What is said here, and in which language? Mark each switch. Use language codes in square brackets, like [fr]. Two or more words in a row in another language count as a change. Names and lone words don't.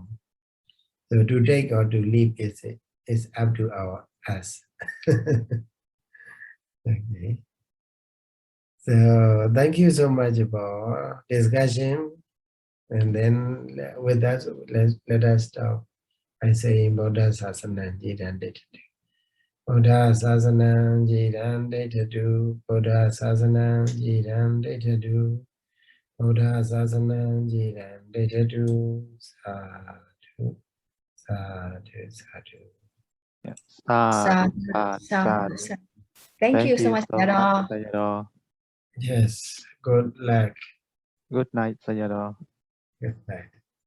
[en] So to take or to leave is up to us. Okay. So thank you so much for discussion. And then with that, let us stop by saying [pi] Buddha Sasana Jidan Ditatu. Buddha Sasana Jidan Ditatu. Buddha Sasana Jidan Ditatu. Buddha Sasana Jidan Ditatu. Sadhu. Sadhu. Sadhu. [en] Yeah. Sadhu. Thank you so much, Sayadaw. Yes, good luck. Good night, Sayadaw. Good night.